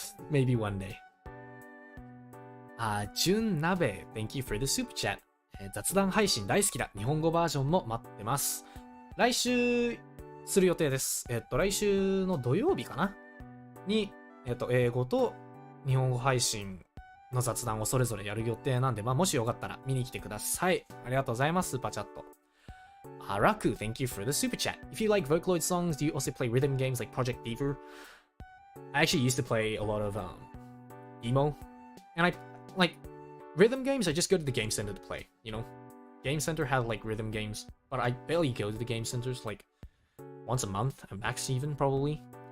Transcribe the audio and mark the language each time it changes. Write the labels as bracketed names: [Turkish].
[English] Maybe one day. Jun Nabe, thank you for the super chat. [Japanese] 雑談配信大好きだ。日本語バージョンも待ってます。来週する予定です。来週の土曜日かなに、英語と日本語配信の雑談をそれぞれやる予定なんで、もしよかったら見に来てください。ありがとうございます、スーパーチャット。 [English] Raku, thank you for the super chat. If you like Vocaloid songs, do you also play rhythm games like Project Fever? I actually used to play a lot of emo, and I like rhythm games. I just go to the game center to play. You know, game center have like rhythm games, but I barely go to the game centers like once a month, at max even probably.